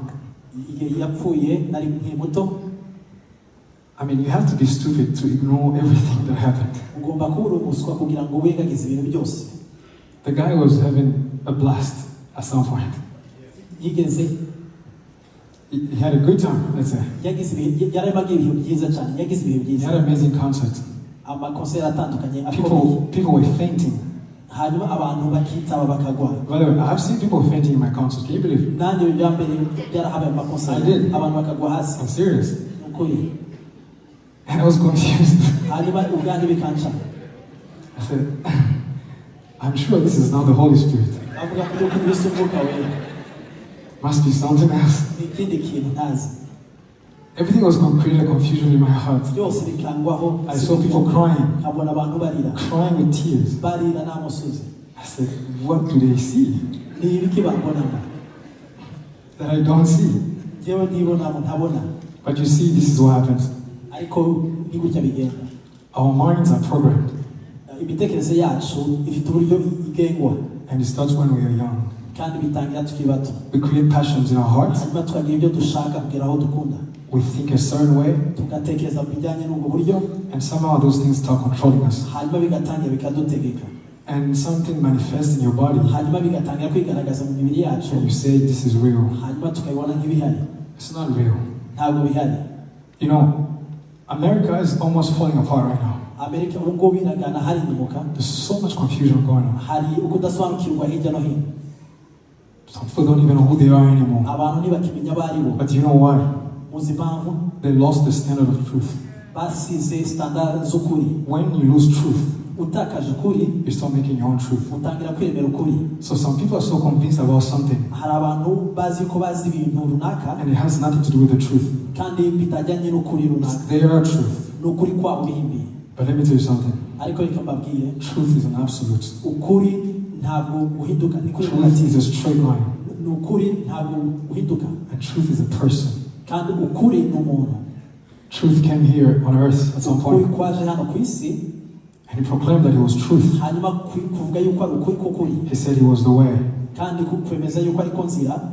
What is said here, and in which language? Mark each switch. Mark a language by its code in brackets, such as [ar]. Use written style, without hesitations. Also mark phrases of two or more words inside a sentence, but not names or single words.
[rw] Yapfuye nari muto. [en] I mean, you have to be stupid to ignore everything that happened. [rw] Ugomba kuba umuswa kugira ngo wirengagize ibintu byose. [en] The guy was having a blast at some point. [rw] Yigeze [en] He had a good time, let's say. [rw] yagize yarabaga ibihe byiza cyane, yagize ibihe [en] He [rw] byiza. [en] had an amazing concert. [rw] Amakonseri atandukanye akomeye. [en] People were fainting. [rw] hanyuma abantu bakitaba bakagwa. [en] By the way, I've seen people fainting in my concerts. Can you believe it? [rw] Nanjye byambere byarahabaye amakosa. [en] I did. [rw] Abantu bakagwa hasi. [en] I'm serious. [rw] Ukuri. [en] And I was confused. [rw] Hanyuma ubwanjye bikanca. [en] I said, I'm sure this is not the Holy Spirit. [rw] Avuga ko kuri Yesu Mwuka wera. [en] Must be something else. [rw] Ikindi kintu ntazi. [en] Everything was going to create a confusion in my heart. [rw] Byose bikangwaho. [en] I saw people crying. [rw] Nkabona abantu barira. [en] Crying with tears. [rw] Barira n'amusozi. [en] I said, what do they see [rw] Ni ibiki babonamo? [en] that I don't see? [rw] Jewe ndibonamo ntabona. [en] But you see, this is what happens. [rw] Ariko ni gutya bigenda. [en] Our minds are programmed. [rw] Imitekerereze yacu ifite uburyo igengwa. [en] And it starts when we are young. [rw] Kandi bitangira tukiri bato. [en] We create passions in our hearts. [rw] Hanyuma tukagira ibyo dushaka kugera aho dukunda. [en] We think a certain way. [rw] Tugatekereza bijyanye n'ubwo buryo. [en] And somehow those things start controlling us. [rw] Hanyuma bigatangira bikadutegeka. [en] And something manifests in your body. [rw] Hanyuma bigatangira kwigaragaza mu mibiri yacu. [en] And you say, this is real. [rw] Hanyuma tukabibona nk'ibihari. [en] It's not real. [rw] Ntabwo bihari. [en] You know, America is almost falling apart right now. [rw] Amerika ubu ngubu iragana hari inyumuka. [en] There's so much confusion going on. [rw] Hari ukudasobanukirwa hirya no hino. [en] Some people don't even know who they are anymore. [rw] Abantu ntibakimenya abo ari bo. [en] But you know why? [rw] Muzi impamvu? [en] They lost the standard of truth. [rw] Basize standard z'ukuri. [en] When you lose truth, [rw] Utakaje ukuri, [en] you start making your own truth. [rw] utangira kwemera ukuri. [en] So some people are so convinced about something, [rw] Hari abantu bazi ko bazi ibintu runaka [en] and it has nothing to do with the truth. [rw] kandi bitajyanye n'ukuri [en] It's [rw] runaka. [en] their truth. [rw] N'ukuri kwabo bihimbiye. [en] But let me tell you something. [rw] Ariko reka mbabwire, [en] Truth is an absolute. [rw] ukuri ntabwo guhinduka. Ni kuri [en] Truth is a straight line. [rw] N'ukuri ntabwo guhinduka. [en] And truth is a person. [rw] Kandi ukuri ni umuntu. [en] Truth came here on earth at some [rw] Ukuri [en] point, [rw] kwaje hano ku isi, [en] and he proclaimed that he was truth. [rw] hanyuma kuvuga yuko ari ukuri k'ukuri. [en] He said he was the way [rw] Kandi kwemeza yuko ariko nzira